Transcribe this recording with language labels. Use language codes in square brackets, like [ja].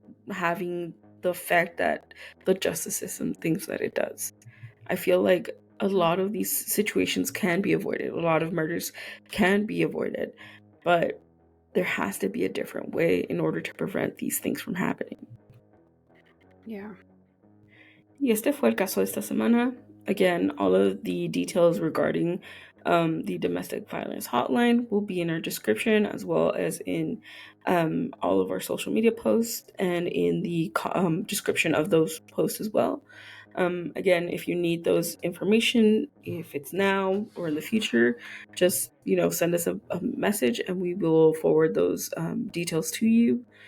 [en] having the effect that the justice system thinks that it does. I feel like a lot of these situations can be avoided. A lot of murders can be avoided, but there has to be a different way in order to prevent these things from happening. Yeah. [es] Y este fue el caso de esta semana. [en] Again, all of the details regarding the domestic violence hotline will be in our description, as well as in all of our social media posts and in the description of those posts as well. Again, if you need those information, if it's now or in the future, just send us a message and we will forward those details to you.